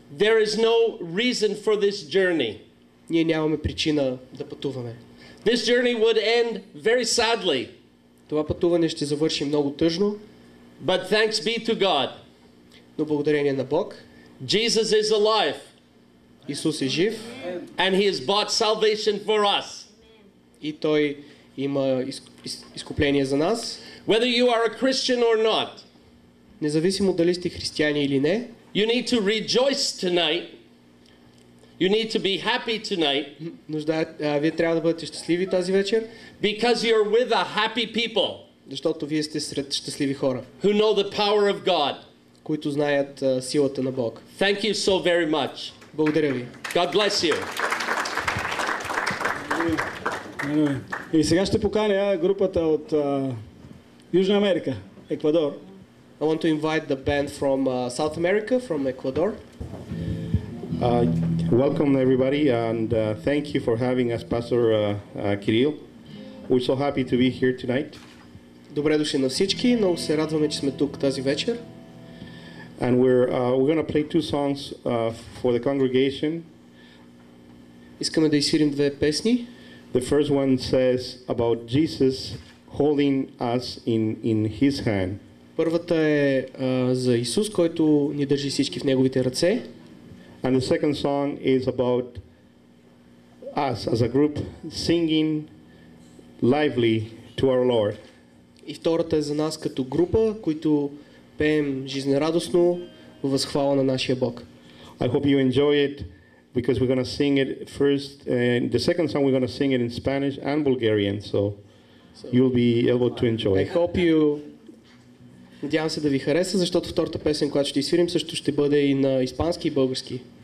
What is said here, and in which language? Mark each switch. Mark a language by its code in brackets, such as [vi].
[en] there is no reason for this journey. [bg] ние нямаме причина да пътуваме. [en] This journey would end very sadly. [bg] Това пътуване ще завърши много тъжно, [en] But thanks be to God. [bg] но благодарение на Бог, [en] Jesus is alive [bg] Исус е жив [en] and he has bought salvation for us. [bg] и Той има изкупление за нас. [en] Whether you are a Christian or not, [bg] Независимо дали сте християни или не, [en] you need to rejoice tonight. You need to be happy tonight [bg] вие трябва да бъдете щастливи тази вечер, [en] because you're with a happy people [bg] защото вие сте сред щастливи хора, [en] who know the power of God. [bg] които знаят силата на Бог. [en] Thank you so very much. [bg] Благодаря ви. [en] God bless you. [bg] И сега ще поканя групата от Южна Америка, Еквадор. [en] I want to invite the band from South America, from Ecuador. Welcome everybody, and thank you for having us, Pastor Kirill. We're so happy to be here tonight. [bg] Добре дошли на всички, много се радваме, че сме тук тази вечер. [en] And we're going to play two songs for the congregation. [bg] Искаме да изсвирим две песни. [en] The first one says about Jesus holding us in his hand. [bg] Първата е за Исус, който ни държи всички в неговите ръце. [en] And the second song is about us as a group singing lively to our Lord. [bg] И втората е за нас като група, които пеем жизнерадостно във възхвала на нашия Бог. [en] I hope you enjoy it because we're going to sing it first. And the second song we're going to sing it in Spanish and Bulgarian, so you'll be able to enjoy I it. hope you... [bg] Надявам се да ви хареса, защото втората песен, която ще изсвирим, също ще бъде и на испански и български.